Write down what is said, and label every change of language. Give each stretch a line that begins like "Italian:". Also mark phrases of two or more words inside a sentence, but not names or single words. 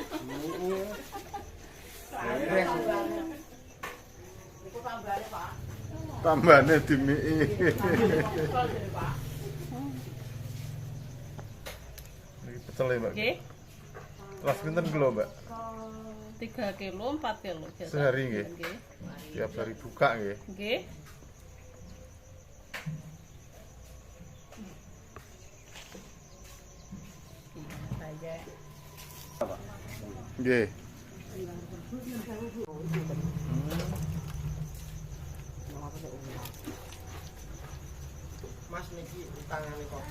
Javanese: Niku tambahane, Pak. Tambane dimiki. Niki pecel ya, Mbak. Nggih. Kelas pinten kilo, Mbak? 3 kilo, 4 kilo. Sehari nggih. Nggih.
Indonesian: Tiap hari buka nggih.
Javanese: Nggih. Nggih. Mas niki utangane kopi.